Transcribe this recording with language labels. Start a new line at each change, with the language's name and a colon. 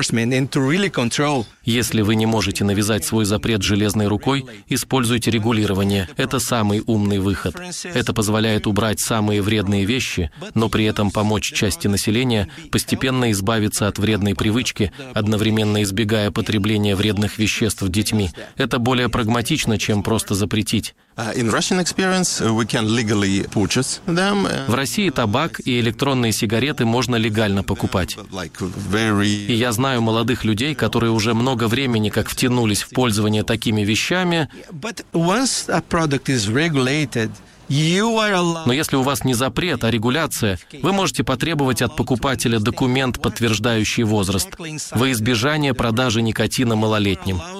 Russian: Если вы не можете навязать свой запрет железной рукой, используйте регулирование. Это самый умный выход. Это позволяет убрать самые вредные вещи, но при этом помочь части населения постепенно избавиться от вредной привычки, одновременно избегая потребления вредных веществ детьми. Это более прагматично, чем просто запретить.
English: In Russian experience, we can legally purchase them.
Russian: В России табак и электронные сигареты можно легально покупать. И я знаю молодых людей, которые уже много времени как втянулись в пользование такими вещами. Но если у вас не запрет, а регуляция, вы можете потребовать от покупателя документ, подтверждающий возраст, во избежание продажи никотина малолетним.